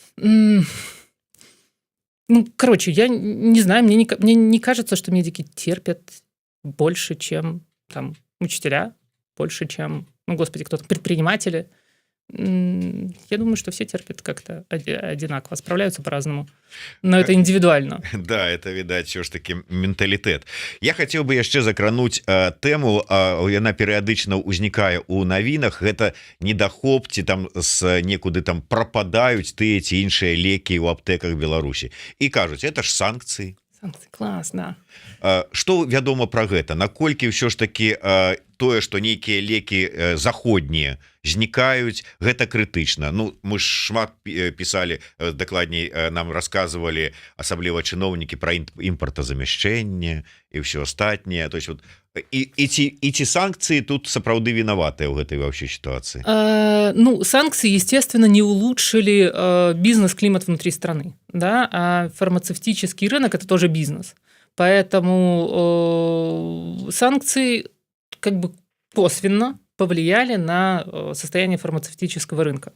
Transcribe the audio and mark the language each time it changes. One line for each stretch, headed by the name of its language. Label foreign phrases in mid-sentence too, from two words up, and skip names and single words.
Russian: Я не знаю, мне не кажется, что медики терпят больше, чем там учителя, больше, чем, кто-то, предприниматели. Я думаю, что все терпят как-то одинаково, справляются по-разному, но это индивидуально. Да, это, видать,
Belarusian: все ж таки менталітэт. Я хотел бы яшчэ закрануть тэму, яна перыядычна ўзнікае у навінах, гэта недахоп, ці там некуды там прападаюць тыя ці іншыя лекі ў аптэках Беларусі. І кажуць, это ж санкцыі. Санкцыі, клас, да. Што вядома пра гэта? Наколькі ўсё ж таки тое, што нейкія лекі заходнія знікаюць, гэта крытычна. Мы ж шмат пісалі, дакладней нам расказвалі, асабліва чыноўнікі, пра імпартазамяшчэнне і ўсё астатняе. То есть і ці санкцыі тут сапраўды вінаватыя ў гэтай
Russian: вообще ситуации? Санкции, естественно, не улучшили бизнес-климат внутри страны, да, а фармацевтический рынок – это тоже бизнес. Поэтому санкции косвенно повлияли на состояние фармацевтического рынка.